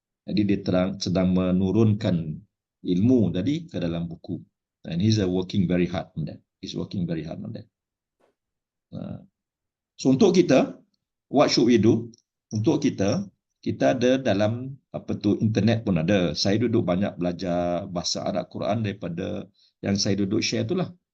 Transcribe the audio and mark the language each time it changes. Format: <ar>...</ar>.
<ms>Jadi dia sedang menurunkan ilmu tadi ke dalam buku.</ms> <en>And he's working very hard on that. He's working very hard on that. So</en> <ms>untuk kita,</ms> <en>what should we do?</en> <ms>Untuk kita ada dalam internet pun ada. Saya duduk banyak belajar bahasa Arab Quran daripada yang saya duduk share tu lah.</ms>